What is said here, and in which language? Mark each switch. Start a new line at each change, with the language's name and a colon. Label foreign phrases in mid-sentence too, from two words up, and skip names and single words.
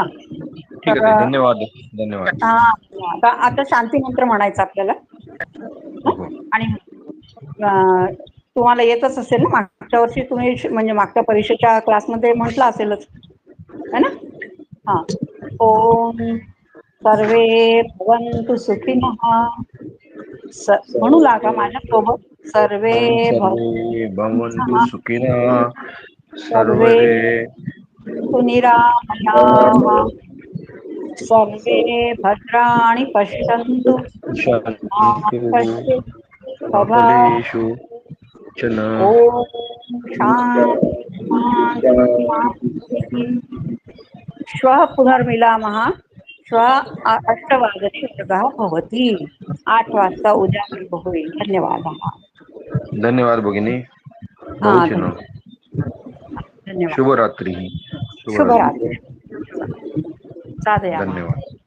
Marathi: ठीक तर आहे. धन्यवाद. धन्यवाद. आता शांती मंत्र म्हणायचं आपल्याला. हो हो. आणि तुम्हाला येतच असेल ना, मागच्या वर्षी तुम्ही म्हणजे मागच्या परीक्षेच्या क्लासमध्ये म्हटलं असेलच,
Hindi: है ना.
Marathi: हा.
Sanskrit: ओम सर्वे भवन्तु सुखिनः.
Marathi: म्हणू लागा माझ्या सोबत.
Sanskrit: सर्वे ओम सर्वे भवन्तु भवन्तु सुखिनः. सर्वे सर्वे सुनिरामयाः. सर्वे भद्राणि पश्यन्तु मा कश्चित् फलेषु च न. ओम शांती शांती शांती. श्वः पुनर्मिलामः. श्वः 8:00 वर्गः भवति.
Marathi: 8 वाजता उद्या होईल. धन्यवादः. धन्यवाद भगिनी. हा
Sanskrit: बहु चिन्ह.
Marathi: धन्यवाद. शुभरात्री.
Sanskrit: शुभरात्री. साधयामः.
Marathi: धन्यवाद.